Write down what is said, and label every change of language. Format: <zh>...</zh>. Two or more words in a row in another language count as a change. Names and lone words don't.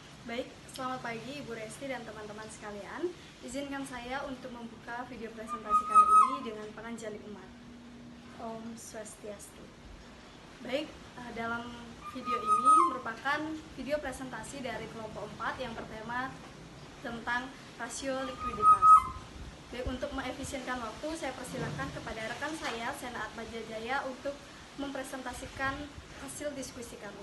<id>Baik, selamat pagi Ibu Resti dan teman-teman sekalian. Izinkan saya untuk membuka video presentasi kali ini dengan penganjali umat.</id> <ban>Om Swastiastu.</ban> <id>Baik, dalam video ini merupakan video presentasi dari kelompok 4 yang bertema tentang rasio likuiditas. Baik, untuk mengefisienkan waktu, saya persilakan kepada rekan saya, Sena Atmajaya, untuk mempresentasikan hasil diskusi kami.</id>